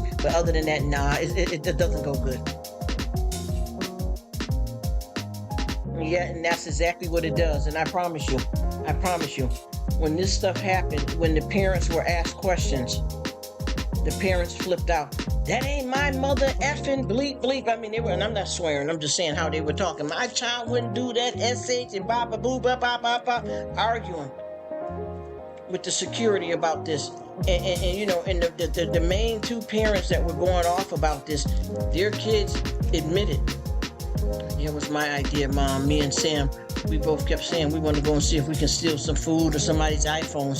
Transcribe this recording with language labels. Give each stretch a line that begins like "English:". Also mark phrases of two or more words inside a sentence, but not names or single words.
English: But other than that, nah, it doesn't go good. Yeah, and that's exactly what it does. And I promise you, when this stuff happened, when the parents were asked questions, the parents flipped out. That ain't my mother effing bleep bleep. I mean, they were, and I'm not swearing, I'm just saying how they were talking. My child wouldn't do that, SH and ba ba boo ba ba ba ba, arguing with the security about this. And the main two parents that were going off about this, their kids admitted, it was my idea, Mom. Me and Sam, we both kept saying we want to go and see if we can steal some food or somebody's iPhones.